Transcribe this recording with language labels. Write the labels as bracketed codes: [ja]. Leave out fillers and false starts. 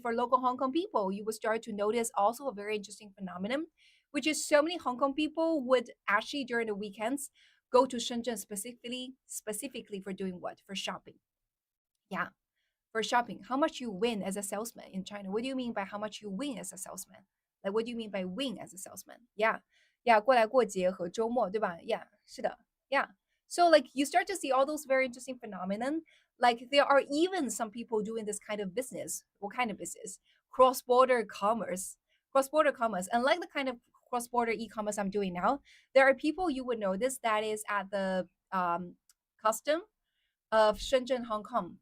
[en] For local Hong Kong people, you will start to notice also a very interesting phenomenon, which is so many Hong Kong people would actually during the weekends go to Shenzhen specifically for doing what? For shopping. Yeah, for shopping. How much you win as a salesman in China? What do you mean by how much you win as a salesman? Like what do you mean by win as a salesman? Yeah. [zh] Yeah, 过来过节和周末，对吧? Yeah, 是的.Yeah. [en] So like you start to see all those very interesting phenomenon. Like there are even some people doing this kind of business. What kind of business? Cross-border commerce. Cross-border commerce. And like the kind of cross-border e-commerce I'm doing now, there are people you would notice that is at the custom of Shenzhen, Hong Kong.